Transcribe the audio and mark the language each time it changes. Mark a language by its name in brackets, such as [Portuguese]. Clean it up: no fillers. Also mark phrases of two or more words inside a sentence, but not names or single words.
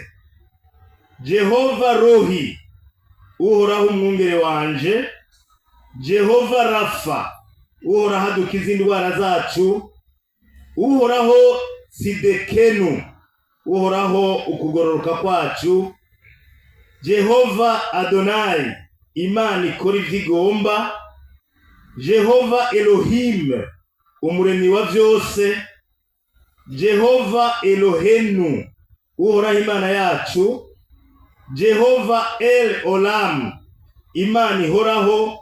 [Rundi] Jehova Rohi, Uhoraho umwungere wanje. Jehova Rafa, Uhoraho adukiza indwara zacu. Uhoraho Sidekenu, Uhoraho ukugororoka kwacu. Jehova Adonai, Imana ikora ivyigomba. Jehova Elohim, umuremyi wa byose. Jehova Elohenu, Uhoraho Imana yacu. Jehova El Olam, Imana ihoraho.